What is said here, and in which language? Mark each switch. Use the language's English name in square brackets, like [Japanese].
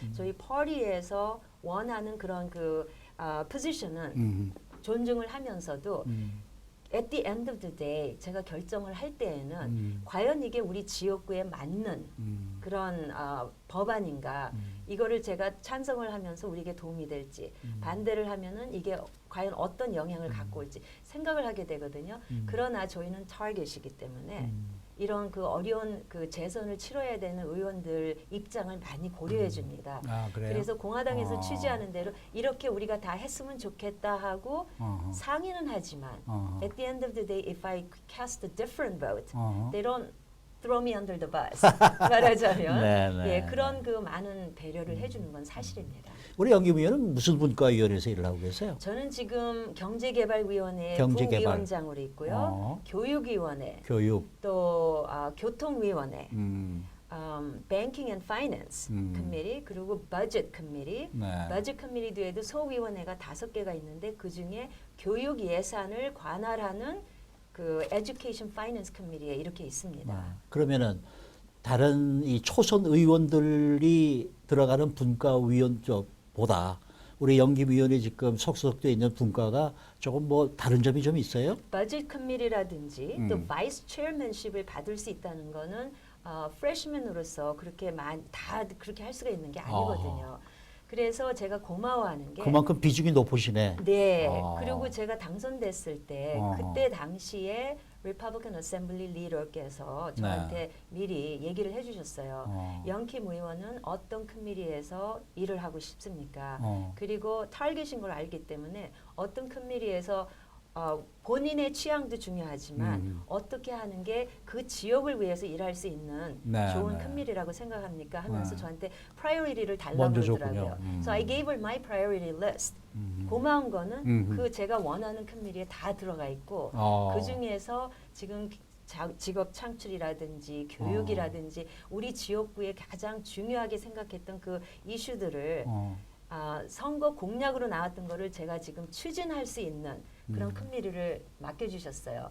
[Korean] 저희 파티에서 원하는 그런 그 포지션은 존중을 하면서도 [English] at the end of the day [Korean] 제가 결정을 할 때에는 과연 이게 우리 지역구에 맞는 그런 법안인가 이거를 제가 찬성을 하면서 우리에게 도움이 될지 반대를 하면은 이게 과연 어떤 영향을 갖고 올지 생각을 하게 되거든요. 그러나 저희는 타겟이기 때문에 이런 그 어려운 그 재선을 치러야 되는 의원들 입장을 많이 고려해 줍니다. 그래요? 그래서 공화당에서 취지하는 대로 이렇게 우리가 다 했으면 좋겠다 하고 상의는 하지만 [English] at the end of the day, if I cast a different vote, they don't throw me under the bus. [Korean] 말하자면 네, 예, 그런 그 많은 배려를 해주는 건 사실입니다. 우리 영김 의원은 무슨 분과위원회에서 일을 하고 계세요? 저는 지금 경제개발위원회 경제개발. 부위원장으로 있고요. 교육위원회, 교육. 또 교통위원회, 음. [English] Banking and Finance Committee 그리고 Budget Committee. [Korean] 네. Budget Committee에도 소위원회가 5개가 있는데 그 중에 교육 예산을 관할하는 그 Education Finance Committee에 이렇게 있습니다. 그러면은 다른 이 초선 의원들이 들어가는 분과위원 쪽보다 우리 영김위원회 지금 속속돼 있는 분과가 조금 뭐 다른 점이 좀 있어요? 버짓 커미티라든지 또 바이스 체어맨십을 받을 수 있다는 거는 프레시맨으로서 그렇게 다 그렇게 할 수가 있는 게 아니거든요. 그래서 제가 고마워하는 게 그만큼 비중이 높으시네. 네. 그리고 제가 당선됐을 때 어허. 그때 당시에 리퍼블리칸 어셈블리 리더께서 저한테 미리 얘기를 해주셨어요. 영킴 의원은 어떤 커미티에서 일을 하고 싶습니까? 그리고 타겟인 걸 알기 때문에 어떤 커미티에서 본인의 취향도 중요하지만 어떻게 하는 게 그 지역을 위해서 일할 수 있는 좋은 커미티라고 생각합니까? 하면서 저한테 프라이어리티를 달라고 먼저 그러더라고요. 줬군요. [English] So I gave her my priority list. [Korean] 고마운 거는 그 제가 원하는 커미티에 다 들어가 있고 그 중에서 지금 직업 창출이라든지 교육이라든지 우리 지역구에 가장 중요하게 생각했던 그 이슈들을 선거 공약으로 나왔던 거를 제가 지금 추진할 수 있는 그런 커미티를 맡겨주셨어요.